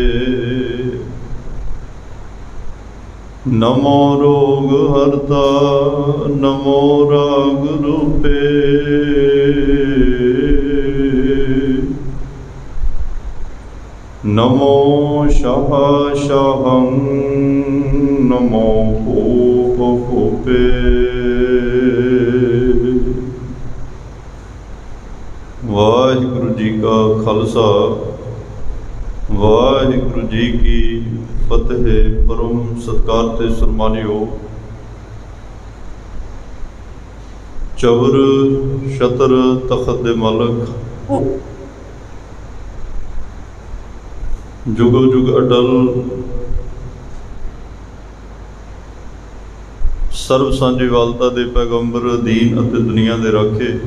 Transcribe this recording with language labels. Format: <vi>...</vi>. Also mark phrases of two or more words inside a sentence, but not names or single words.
<bra>नमो रोग हरता नमो राग रूपे। नमो शाह शाहं नमो भूप भूपे।</bra> <pa>ਵਾਹਿਗੁਰੂ ਜੀ ਕਾ ਖ਼ਾਲਸਾ ਵਾਹਿਗੁਰੂ ਜੀ ਕੀ ਫ਼ਤਿਹ। ਪਰਮ ਸਤਿਕਾਰ ਤੇ ਸਨਮਾਨਿਓ ਚਵਰ ਛਤਰ ਤਖ਼ਤ ਦੇ ਮਾਲਕ ਜੁਗੋ ਜੁਗ ਅਟੱਲ ਸਰਵ ਸਾਂਝੀਵਾਲਤਾ ਦੇ ਪੈਗ਼ੰਬਰ ਦੀਨ ਅਤੇ ਦੁਨੀਆ ਦੇ ਰਾਖੇ</pa>